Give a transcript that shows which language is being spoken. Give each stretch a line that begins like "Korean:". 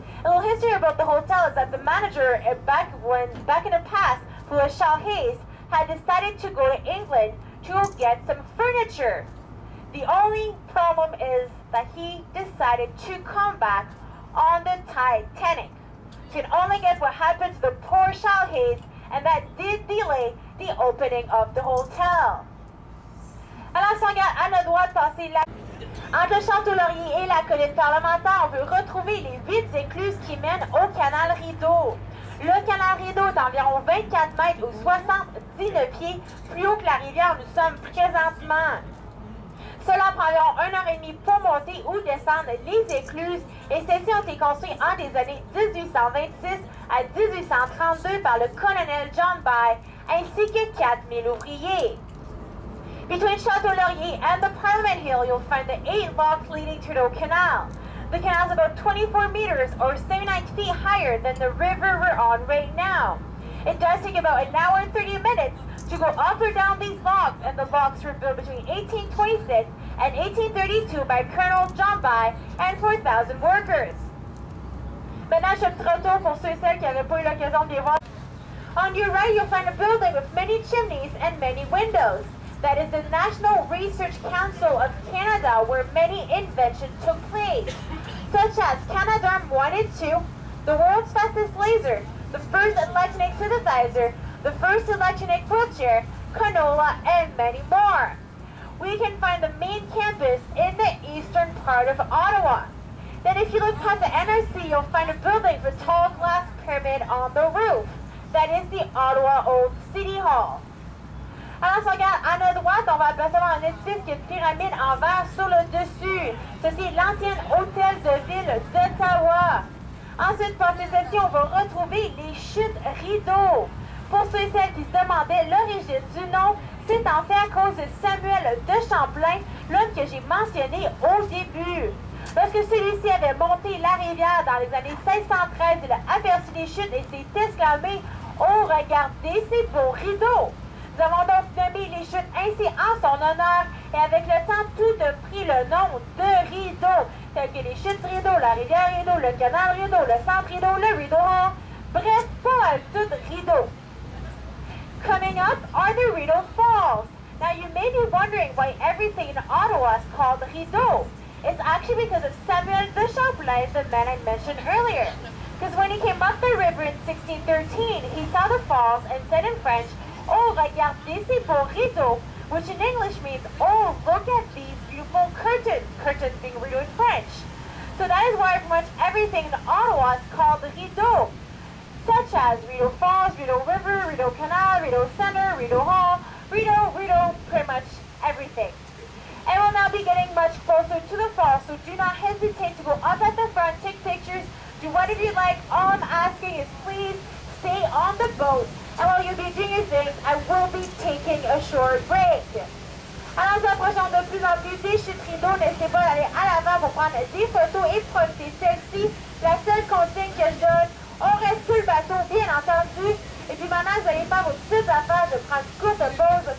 English: A little history about the hotel is that the manager back in the past, who was Charles Hayes, had decided to go to England to get some furniture. The only problem is that he decided to come back on the Titanic. You can only guess what happened to the poor Charles Hayes, and that did delay the opening of the hotel.
French: Alors, si on regarde à notre droite passer entre le Château-Laurier et la colline parlementaire, on peut retrouver les 8 écluses qui mènent au canal Rideau. Le canal Rideau est environ 24 mètres ou 79 pieds plus haut que la rivière où nous sommes présentement. Cela prend environ 1h30 pour monter ou descendre les écluses et celles-ci ont été construites en des années 1826 à 1832 par le colonel John By ainsi que 4000 ouvriers.
English: Between Château-Laurier and the Parliament Hill, you'll find the 8 locks leading to the canal. The canal is about 24 meters or 79 feet higher than the river we're on right now. It does take about an hour and 30 minutes to go up or down these locks, and the locks were built between 1826 and 1832 by Colonel John By and 4,000 workers.
French: Maintenant, je fais un petit retour pour ceux et celles qui n'avaient pas eu l'occasion de les voir.
English: On your right, you'll find a building with many chimneys and many windows. That is the National Research Council of Canada, where many inventions took place, such as Canadarm1 and 2, the world's fastest laser, the first electronic synthesizer, the first electronic wheelchair, canola, and many more. We can find the main campus in the eastern part of Ottawa. Then if you look past the NRC, you'll find a building with a tall glass pyramid on the roof. That is the Ottawa Old City Hall.
French: Alors, si on regarde à notre droite, on va apercevoir un édifice qui a une pyramide en verre sur le dessus. Ceci est l'ancien hôtel de ville d'Ottawa. Ensuite, passé celle-ci, on va retrouver les chutes Rideau. Pour ceux et celles qui se demandaient l'origine du nom, c'est en fait à cause de Samuel de Champlain, l'homme que j'ai mentionné au début. Lorsque celui-ci avait monté la rivière dans les années 1613, il a aperçu les chutes et s'est exclamé « Oh, regardez ces beaux rideaux !» Nous avons donc nommé les chutes ainsi en son honneur et avec le temps, tout a pris le nom de Rideau, tels que les chutes Rideau, la rivière Rideau, le canal Rideau, le centre Rideau, le Rideau Hall, bref, pas mal tout Rideau.
English: Coming up are the Rideau Falls. Now you may be wondering why everything in Ottawa is called Rideau. It's actually because of Samuel de Champlain, the man I mentioned earlier. Because when he came up the river in 1613, he saw the falls and said in French,
French: "Oh, regardez ces beaux rideaux,"
English: which in English means, "Oh, look at these beautiful curtains," curtains being rideau in French. So that is why pretty much everything in Ottawa is called Rideau, such as Rideau Falls, Rideau River, Rideau Canal, Rideau Center, Rideau Hall, Rideau, pretty much everything. And we'll now be getting much closer to the falls, so do not hesitate to go up at the front, take pictures, do whatever you like. All I'm asking is please stay on the boat. And while you'll be doing your things, I will be taking a short break.
French: Alors, nous approchons de plus en plus des chutes Rideau. N'hésitez pas d'aller à l'avant pour prendre des photos et profiter de celle-ci. La seule consigne que je donne, on reste sur le bateau, bien entendu. Et puis maintenant, vous allez faire vos petites affaires. Je prends une courte pause.